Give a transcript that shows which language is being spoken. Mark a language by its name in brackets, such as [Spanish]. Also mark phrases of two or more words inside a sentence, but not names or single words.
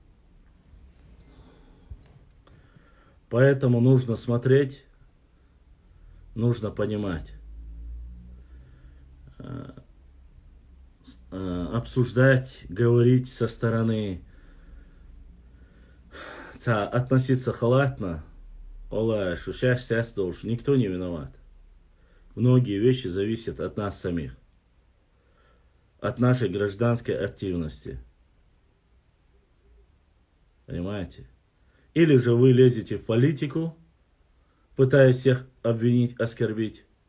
[Russian] Поэтому нужно смотреть, нужно понимать, обсуждать, говорить со стороны, относиться халатно. Ола, шушаш сяс долж, никто не виноват. Многие вещи зависят от нас самих, от нашей гражданской активности. Понимаете? Или же вы лезете в политику, пытаясь всех обвинить, оскорбить.